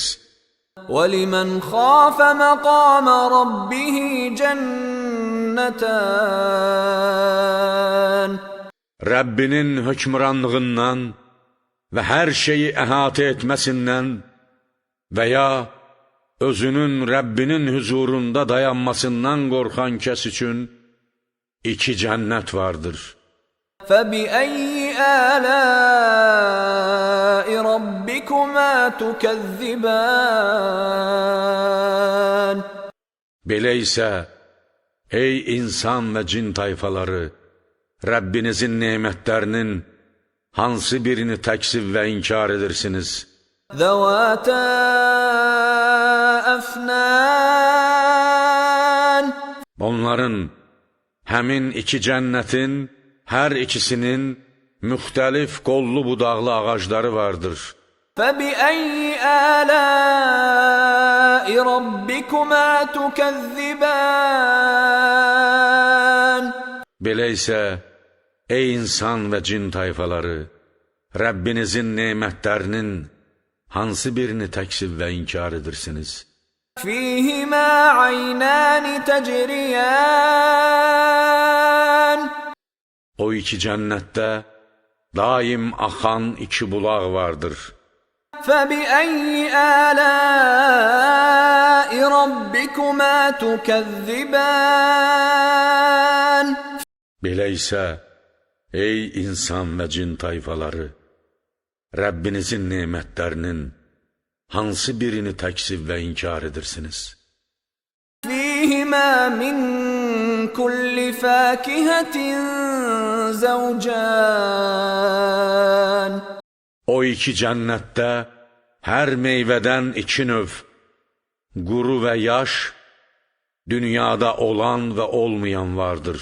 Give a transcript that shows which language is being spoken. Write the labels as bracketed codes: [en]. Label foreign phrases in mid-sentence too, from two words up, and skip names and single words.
[ar] وَلِمَنْ خَافَ مَقَامَ رَبِّهِ جَنَّتَانِ [az] Rəbbinin hökmranlığından və hər şeyi əhatə etməsindən və ya özünün Rəbbinin huzurunda dayanmasından qorxan kəs üçün iki cənnət vardır. [ar] فَبِأَيِّ آلَاءِ رَبِّكُمَا تُكَذِّبَانِ [az] Belə isə, ey insan və cin tayfaları, Rəbbinizin nemətlərinin hansı birini təksib və inkar edirsiniz? [ar] ذَوَاتَا أَفْنَانٍ [az] Onların, həmin iki cənnətin hər ikisinin müxtəlif qollu budaqlı ağacları vardır. [ar] فَبِأَيِّ آلَاءِ رَبِّكُمَا تُكَذِّبَانِ [az] Belə isə, ey insan və cin tayfaları, Rəbbinizin nemətlərinin hansı birini təksib və inkar edirsiniz? [ar] فِيهِمَا عَيْنَانِ تَجْرِيَانِ [az] O iki cənnətdə daim axan iki bulaq vardır. [ar] فَبِأَيِّ آلَاءِ رَبِّكُمَا تُكَذِّبَانِ [az] Belə isə, ey insan və cin tayfaları, Rəbbinizin nemətlərinin hansı birini təksib və inkar edirsiniz? [ar] فِيهِمَا مِنْ كُلِّ فَاكِهَةٍ زَوْجَانِ [az] O iki cənnətdə hər meyvədən iki növ, quru və yaş, dünyada olan və olmayan vardır.